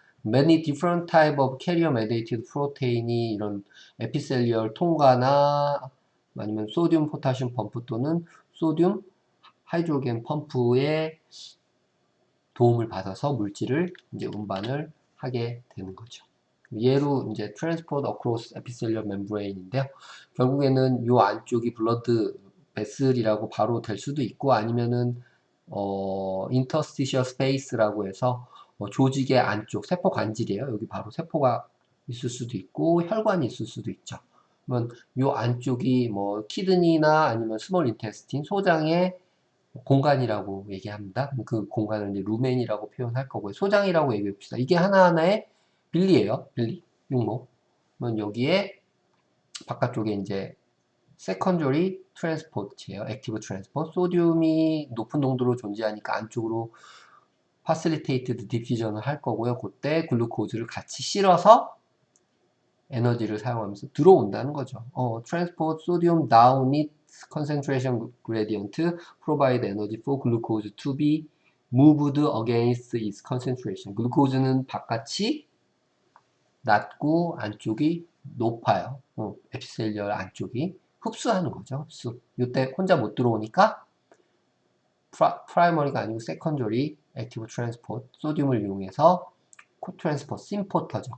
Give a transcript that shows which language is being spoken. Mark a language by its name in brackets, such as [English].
[English] Many different type of carrier mediated protein [Korean] 이 이런 에피셀리얼 통과나 아니면 소듐 포타슘 펌프 또는 소듐 하이드로겐 펌프의 도움을 받아서 물질을 이제 운반을 하게 되는 거죠. 예로 이제 [English] transport across epithelial membrane [Korean] 인데요. 결국에는 요 안쪽이 블러드 베슬이라고 바로 될 수도 있고 아니면은 [English] interstitial space [Korean] 라고 해서 조직의 안쪽 세포 관질이에요. 여기 바로 세포가 있을 수도 있고 혈관이 있을 수도 있죠. 그러면 요 안쪽이 뭐 키드니나 아니면 스몰 인테스틴 소장의 공간이라고 얘기합니다. 그 공간을 이제 루멘이라고 표현할 거고요. 소장이라고 얘기해 봅시다. 이게 하나하나의 빌리예요. 빌리, 육모. 그러면 여기에 바깥쪽에 이제 [English] secondary transport [Korean] 예요. [English] active transport. [Korean] 소듐이 높은 농도로 존재하니까 안쪽으로 facilitated diffusion을 할 거고요. 그때 글루코즈를 같이 실어서 에너지를 사용하면서 들어온다는 거죠. [English] transport sodium down its concentration gradient provide energy for glucose to be moved against its concentration. [Korean] 글루코즈는 바깥이 낮고 안쪽이 높아요. 에피셀리얼 안쪽이 흡수하는 거죠. 흡수. 이때 혼자 못 들어오니까 프라이머리가 아니고 세컨더리 액티브 트랜스포트 소듐을 이용해서 코트랜스포트 심포터죠.